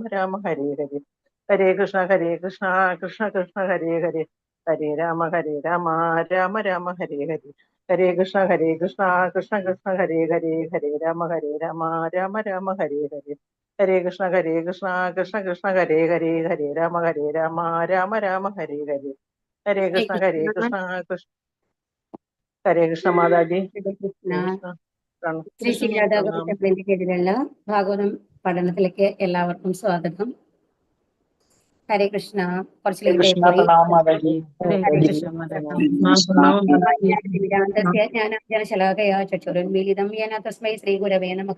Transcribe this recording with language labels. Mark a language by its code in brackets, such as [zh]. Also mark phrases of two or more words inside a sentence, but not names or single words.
[sa] രാമ ഹരേ ഹരേ ഹരേ കൃഷ്ണ കൃഷ്ണ കൃഷ്ണ ഹരേ ഹരേ ഹരേ രാമ രാമ രാമ ഹരേ ഹരേ ഹരേ കൃഷ്ണ കൃഷ്ണ കൃഷ്ണ ഹരേ ഹരേ ഹരേ രാമ രാമ രാമ ഹരേ ഹരേ ഹരേ കൃഷ്ണ കൃഷ്ണ കൃഷ്ണ ഹരേ ഹരേ ഹരേ രാമ രാമ രാമ ഹരേ ഹരേ ഹരേ കൃഷ്ണ കൃഷ്ണ ഹരേ കൃഷ്ണ മാതാജി ഹരേ കൃഷ്ണ [ml] ശ്രീ ശ്രീ രാധാകൃഷ്ണ കീഴിലുള്ള ഭാഗവതം പഠനത്തിലേക്ക് എല്ലാവർക്കും സ്വാഗതം. [sa] ഹരേ കൃഷ്ണ. [ml] കുറച്ച് ലേറ്റായി പോയി. [sa] ശലാകയാചുരുന്മീലിതം യേന തസ്മൈ ശ്രീ ഗുരവേ നമഃ.